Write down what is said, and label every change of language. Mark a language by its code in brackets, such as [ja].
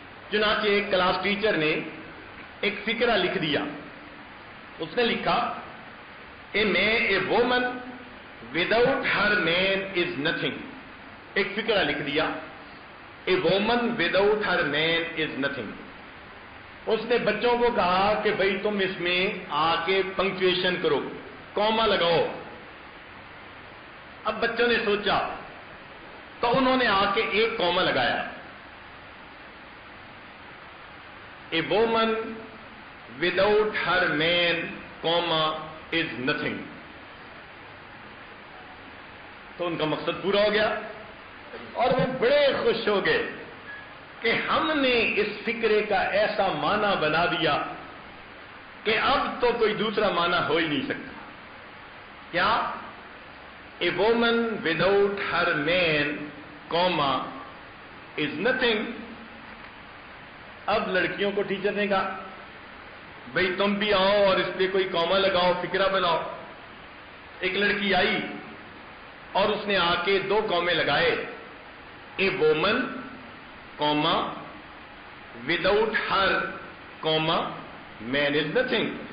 [ur] چنانچہ ایک class teacher نے ایک فقرہ لکھ دیا۔ اس نے لکھا [en] A woman without her man is nothing. [ur] ایک فقرہ لکھ دیا، a woman without her main is nothing. اس نے بچوں کو کہا کہ بھئی تم اس میں آ کے پنکچویشن کرو، کوما لگاؤ۔ اب بچوں نے سوچا تو انہوں نے آ کے ایک کوما لگایا۔ [en] A woman without her man, comma, is nothing. [ur] تو ان کا مقصد پورا ہو گیا اور وہ بڑے خوش ہو گئے کہ ہم نے اس فکرے کا ایسا معنی بنا دیا کہ اب تو کوئی دوسرا معنی ہو ہی نہیں سکتا. کیا؟ [en] A woman without her man, comma, is nothing. [ur] اب لڑکیوں کو ٹیچر نے کہا بھئی تم بھی آؤ اور اس پہ کوئی کاما لگاؤ، فکرہ بناؤ. ایک لڑکی آئی اور اس نے آ کے 2 کامے لگائے. [en] A woman comma without her comma man is nothing.